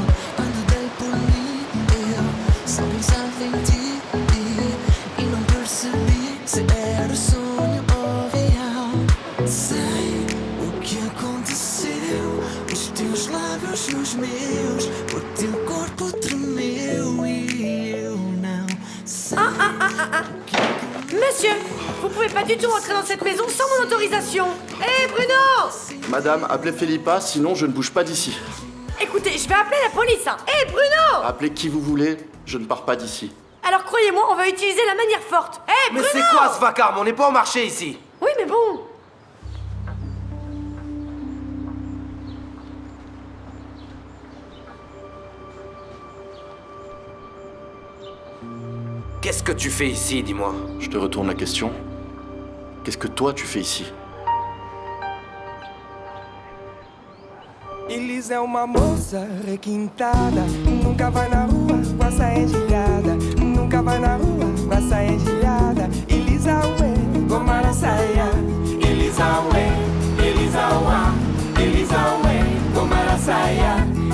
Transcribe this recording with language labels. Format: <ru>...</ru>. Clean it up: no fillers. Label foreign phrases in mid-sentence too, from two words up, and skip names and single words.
<pt>Quando dei por mim, eu só pensava em ti e não percebi se era sonho ou real. Sei o que aconteceu, os teus lábios nos meus, o teu corpo tremeu e eu não sei.</pt> <fr>Monsieur, vous pouvez pas du tout entrer dans cette maison sans mon autorisation. Hé, Bruno! Madame, appelez Philippa, sinon je ne bouge pas d'ici. Écoutez, je vais appeler la police. Hé, Bruno! Appelez qui vous voulez, je ne pars pas d'ici. Alors croyez-moi, on va utiliser la manière forte. Hé, Mais Bruno! c'est quoi ce vacarme? On n'est pas au marché ici. Oui, mais bon. Qu'est-ce que tu fais ici, dis-moi? Je te retourne la question. Qu'est-ce que toi tu fais ici?</fr> <pt>Elis é uma moça requintada, nunca vai na rua com a saia engelhada, nunca vai na rua com a saia engelhada. Elisa ué, gomara saia. Elisa ué, Elisa uá, Elisa ué, gomara saia.</pt>